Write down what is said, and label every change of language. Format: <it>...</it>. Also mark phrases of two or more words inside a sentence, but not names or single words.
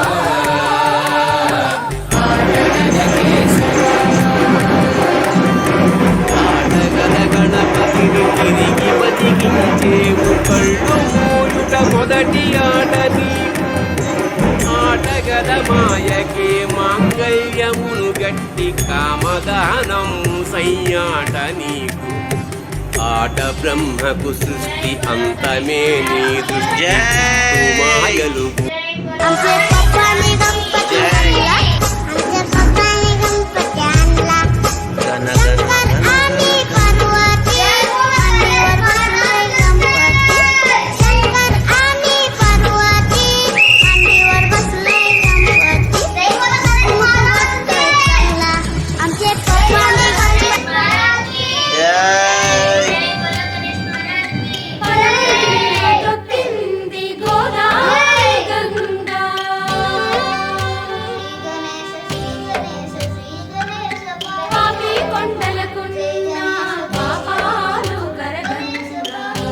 <te>గణపతిని తిరిగి బతికించేవు కళ్ళు మూయుట మొదటి ఆట నీకు, ఆటగద మాయకే మాంగళ్యమును గట్టి కామదానం సయ్యాట నీకు, ఆట బ్రహ్మకు సృష్టి అంతమే నీ దృష్టి మాయలు.</te> <mr>आमचे पप्पाने गणपती आणला, आमचे पप्पाने गणपती आणला. शंकर आणि पार्वती मांडीवर बसलाय गणपती. शंकर आणि पार्वती मांडीवर बसलाय गणपती. आमचे पप्पाने गणपती</mr> <te>తొక్కింది గోదావరి గంగా. పాపి కొండలకున్న పాపాలు కరగంగా.</te>